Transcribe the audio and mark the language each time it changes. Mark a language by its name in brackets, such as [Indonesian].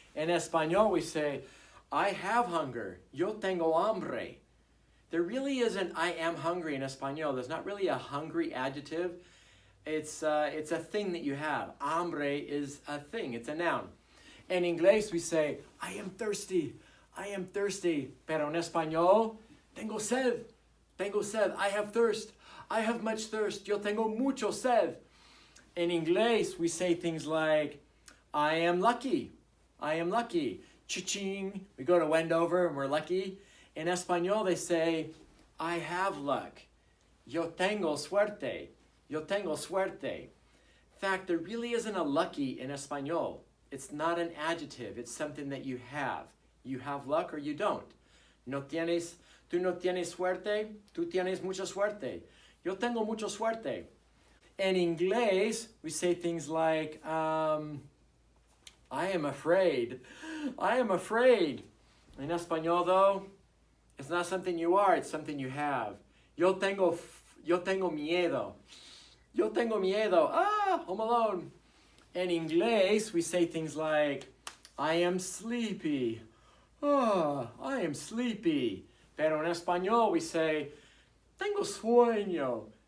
[English] In español, we say, I have hunger. [Spanish] Yo tengo hambre. [English] There really isn't I am hungry in español. There's not really a hungry adjective. It's a thing that you have. Hambre is a thing. It's a noun. In English, we say, I am thirsty. I am thirsty. [Spanish] Pero en español, tengo sed. Tengo sed. [English] I have thirst. I have much thirst. [Spanish] Yo tengo mucho sed. [English] In English, we say things like, I am lucky. I am lucky. Cha-ching. We go to Wendover and we're lucky. In español, they say, I have luck. [Spanish] Yo tengo suerte. Yo tengo suerte. [English] In fact, there really isn't a lucky in español. It's not an adjective. It's something that you have. You have luck or you don't. [Spanish] Tú no tienes suerte. Tú tienes mucha suerte. Yo tengo mucha suerte. [English] In English, we say things like, I am afraid. I am afraid. In español, though, it's not something you are, it's something you have. [Spanish] Yo tengo miedo. Yo tengo miedo. Home Alone. [English] In English, we say things like, I am sleepy. I am sleepy. [Spanish] Pero en español, [English] we say, [Spanish] tengo sueño.